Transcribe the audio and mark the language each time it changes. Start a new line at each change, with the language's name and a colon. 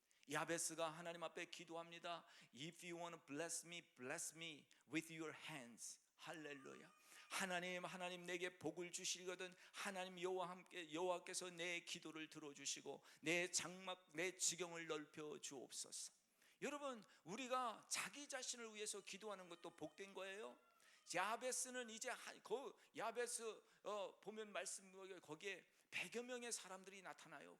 Korean: 야베스가 하나님 앞에 기도합니다.
English: If you want to bless me with your hands.
Korean: 할렐루야. 하나님 내게 복을 주시거든 하나님 여호와께서 내 기도를 들어주시고 내 장막 내 지경을 넓혀 주옵소서. 여러분, 우리가 자기 자신을 위해서 기도하는 것도 복된 거예요. 야베스는 이제 야베스 보면 말씀 거기에 100여 명의 사람들이 나타나요.